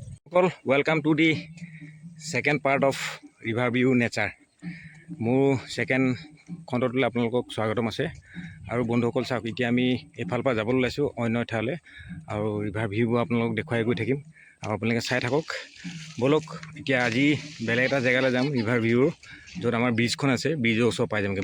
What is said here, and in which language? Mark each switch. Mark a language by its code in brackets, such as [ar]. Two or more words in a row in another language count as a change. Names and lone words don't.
[en] সকল welcome to the second part of river view nature. [as] মোৰ সেকেন্ড খণ্ডটোলৈ আপোনালোকক স্বাগতম আছে। আৰু বন্ধুসকল চাওক, এতিয়া আমি এইফালৰ পৰা যাবলৈ ওলাইছোঁ অন্য ঠাইলৈ, আৰু ৰিভাৰ ভিউবোৰ আপোনালোকক দেখুৱাই গৈ থাকিম, আৰু আপোনালোকে চাই থাকক। ব'লক এতিয়া আজি বেলেগ এটা জেগালৈ যাম ৰিভাৰ ভিউৰ, য'ত আমাৰ ব্ৰিজখন আছে, ব্ৰিজৰ ওচৰ পাই যামগৈ।